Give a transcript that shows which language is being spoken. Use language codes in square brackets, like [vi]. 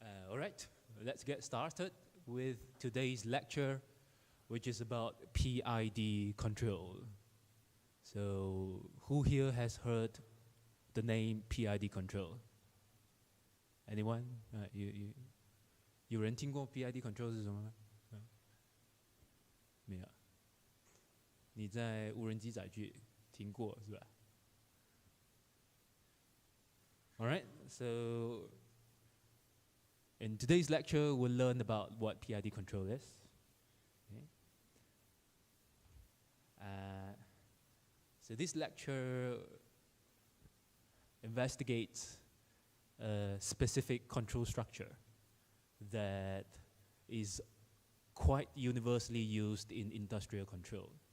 [en] All right, let's get started with today's lecture, which is about PID control. So, who here has heard the name PID control? Anyone? [zh] 有人听过 PID control 是什么吗？没有。你在无人机载具听过是吧？ [en] All right, so in today's lecture, we'll learn about what PID control is. Okay. So this lecture investigates a specific control structure that is quite universally used in industrial control.